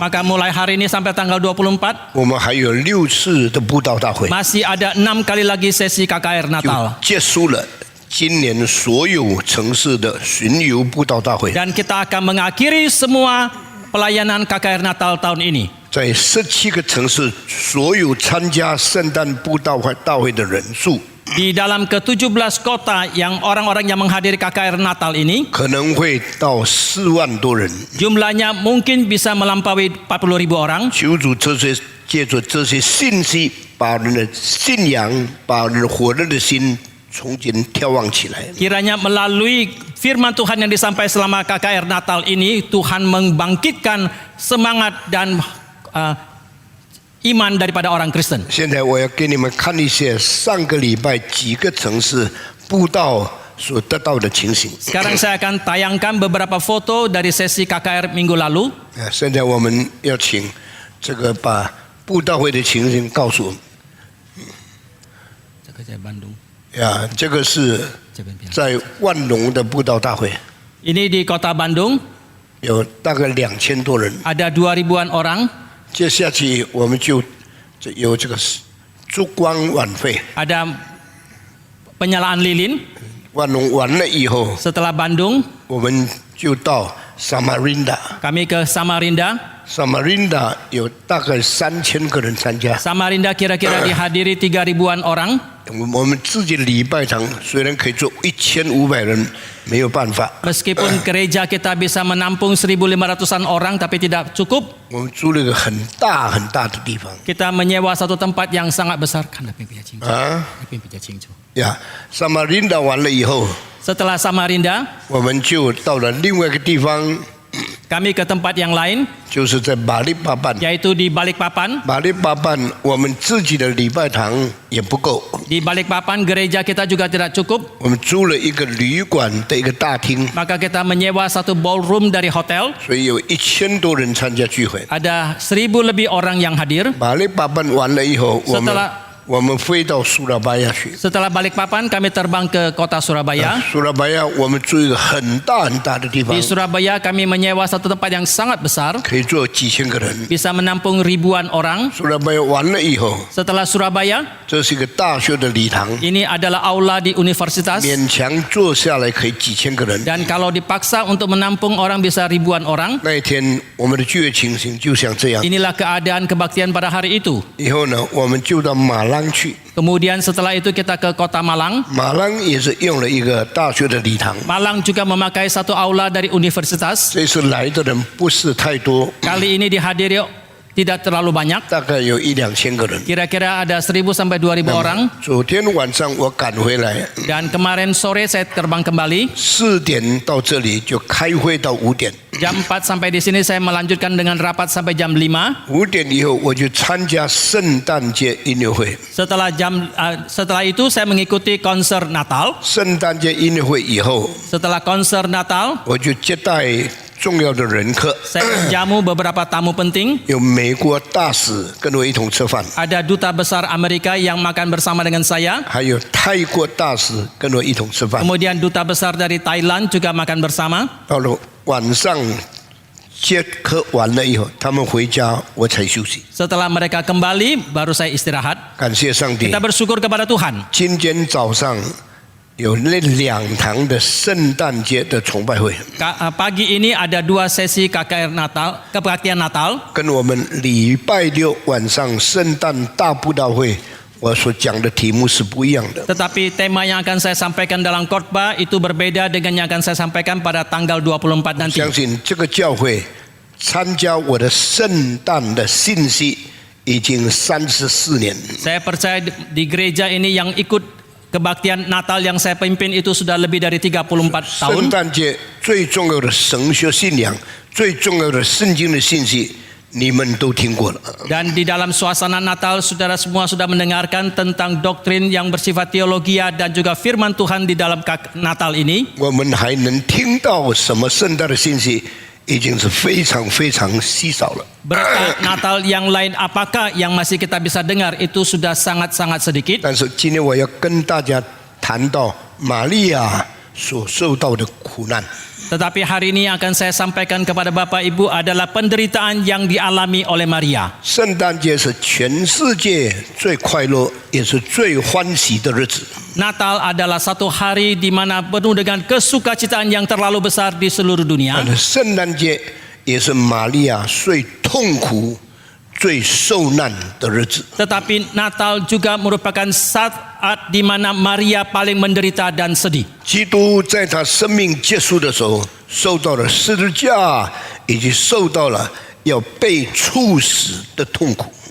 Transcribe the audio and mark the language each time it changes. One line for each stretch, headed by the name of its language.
Indonesian: Maka mulai hari ini sampai tanggal 24,
Chinese: 我们还有6次的布道大会，
Indonesian: masih ada 6 kali lagi sesi KKR
Chinese: 就
Indonesian: Natal.
Chinese: 结束了今年所有城市的巡游布道大会。
Indonesian: Dan kita akan mengakhiri semua pelayanan KKR Natal tahun ini.
Chinese: 在17个城市，所有参加圣诞布道大会的人数
Indonesian: Di dalam ke-17 kota yang orang-orang yang menghadiri KKR Natal ini,
Chinese: 可能会到4万多人。
Indonesian: jumlahnya mungkin bisa melampaui 40.000 orang.
Chinese: 求主借着这些信息，把人的信仰，把人火热的心重新眺望起来。
Indonesian: Kiranya melalui firman Tuhan yang disampaikan selama KKR Natal ini, Tuhan membangkitkan semangat dan iman daripada orang Kristen.
Chinese: 现在我要给你们看一些上个礼拜几个城市布道所得到的情形。
Indonesian: Sekarang saya akan tayangkan beberapa foto dari sesi KKR minggu lalu.
Chinese: 现在我们要请这个把布道会的情形告诉我们。呀，这个是在万隆的布道大会，
Indonesian: Ini di kota Bandung,
Chinese: 有大概2000多人。
Indonesian: ada 2.000-an orang.
Chinese: 接下去我们就有这个烛光晚会，
Indonesian: Ada penyalaan lilin.
Chinese: 万隆完了以后，
Indonesian: Setelah Bandung,
Chinese: 我们就到 Samarinda。
Indonesian: kami ke Samarinda.
Chinese: Samarinda 有大概3000个人参加。
Indonesian: Samarinda kira-kira dihadiri 3.000-an orang.
Chinese: 我们自己的礼拜堂虽然可以坐1500人，没有办法。
Indonesian: Meskipun gereja kita bisa menampung 1.500-an orang, tapi tidak cukup.
Chinese: 我们租了一个很大很大的地方
Indonesian: Kita menyewa satu tempat yang sangat besar.
Chinese: 啊，呀，Samarinda 完了以后，
Indonesian: Setelah Samarinda,
Chinese: 我们就到了另外一个地方，
Indonesian: kami ke tempat yang lain,
Chinese: 就是在马利巴班。
Indonesian: yaitu di Balikpapan.
Chinese: 马利巴班我们自己的礼拜堂也不够，
Indonesian: Di Balikpapan gereja kita juga tidak cukup,
Chinese: 我们租了一个旅馆的一个大厅，
Indonesian: maka kita menyewa satu ballroom dari hotel.
Chinese: 所以有1000多人参加聚会。
Indonesian: Ada 1.000 lebih orang yang hadir.
Chinese: 马利巴班完了以后，我们飞到苏拉巴亚去。
Indonesian: Setelah Balikpapan kami terbang ke kota Surabaya.
Chinese: 苏拉巴亚我们住一个很大很大的地方
Indonesian: Di， Surabaya kami menyewa satu tempat yang sangat besar,
Chinese: 可以坐几千个人。
Indonesian: bisa menampung ribuan orang.
Chinese: 苏拉巴亚完了以后，
Indonesian: Setelah Surabaya,
Chinese: 这是一个大学的礼堂，
Indonesian: ini adalah aula di universitas.
Chinese: 勉强坐下来可以几千个人。
Indonesian: Dan kalau dipaksa untuk menampung orang bisa ribuan orang.
Chinese: 那一天我们的聚会情形就像这样。
Indonesian: Inilah keadaan kebaktian pada hari itu.
Chinese: 以后呢，我们就到马朗去。
Indonesian: Kemudian setelah itu kita ke kota Malang.
Chinese: 马朗也是用了一个大学的礼堂。
Indonesian: Malang juga memakai satu aula dari universitas.
Chinese: 这次来的人不是太多，
Indonesian: Kali ini dihadiri tidak terlalu banyak.
Chinese: 大概有1-2000个人。
Indonesian: Kira-kira ada 1.000 sampai 2.000 orang.
Chinese: 昨天晚上我赶回来，
Indonesian: Dan kemarin sore saya terbang kembali.
Chinese: 4点到这里就开会到5点。
Indonesian: Jam 4 sampai di sini saya melanjutkan dengan rapat sampai jam 5.
Chinese: 5点以后我就参加圣诞节音乐会。
Indonesian: Setelah itu saya mengikuti konser Natal.
Chinese: 圣诞节音乐会以后，
Indonesian: Setelah konser Natal,
Chinese: 我就接待重要的人客，
Indonesian: Saya menjamu beberapa tamu penting.
Chinese: 有美国大使跟我一同吃饭，
Indonesian: Ada duta besar Amerika yang makan bersama dengan saya.
Chinese: 还有泰国大使跟我一同吃饭。
Indonesian: Kemudian duta besar dari Thailand juga makan bersama.
Chinese: 到了晚上接客完了以后，他们回家，我才休息。
Indonesian: Setelah mereka kembali, baru saya istirahat.
Chinese: 感谢上帝
Indonesian: Kita，bersyukur kepada Tuhan.
Chinese: 今天早上有那2堂的圣诞节的崇拜会，
Indonesian: Pagi ini ada 2 sesi KKR Natal, kebaktian Natal.
Chinese: 跟我们礼拜六晚上圣诞大布道会我所讲的题目是不一样的。
Indonesian: Tetapi tema yang akan saya sampaikan dalam khotbah itu berbeda dengan yang akan saya sampaikan pada tanggal 24 nanti.
Chinese: 相信这个教会参加我的圣诞的信息已经34年。
Indonesian: Saya percaya di gereja ini yang ikut kebaktian Natal yang saya pimpin itu sudah lebih dari 34 tahun.
Chinese: 圣诞节最重要的神学信仰，最重要的圣经的信息，你们都听过了。
Indonesian: Dan di dalam suasana Natal, saudara semua sudah mendengarkan tentang doktrin yang bersifat teologia dan juga firman Tuhan di dalam Natal ini.
Chinese: 我们还能听到什么圣诞的信息，已经是非常非常稀少了。
Indonesian: Berita Natal yang lain apakah yang masih kita bisa dengar itu sudah sangat-sangat sedikit.
Chinese: 但是今天我要跟大家谈到玛利亚所受到的苦难。
Indonesian: Tetapi hari ini yang akan saya sampaikan kepada Bapak Ibu adalah penderitaan yang dialami oleh Maria.
Chinese: 圣诞节是全世界最快乐也是最欢喜的日子。
Indonesian: Natal adalah satu hari di mana penuh dengan kesukacitaan yang terlalu besar di seluruh dunia.
Chinese: 圣诞节也是玛利亚最痛苦、最受难的日子。
Indonesian: Tetapi Natal juga merupakan saat di mana Maria paling menderita dan sedih.
Chinese: 基督在他生命结束的时候，受到了十字架，以及受到了要被处死的痛苦。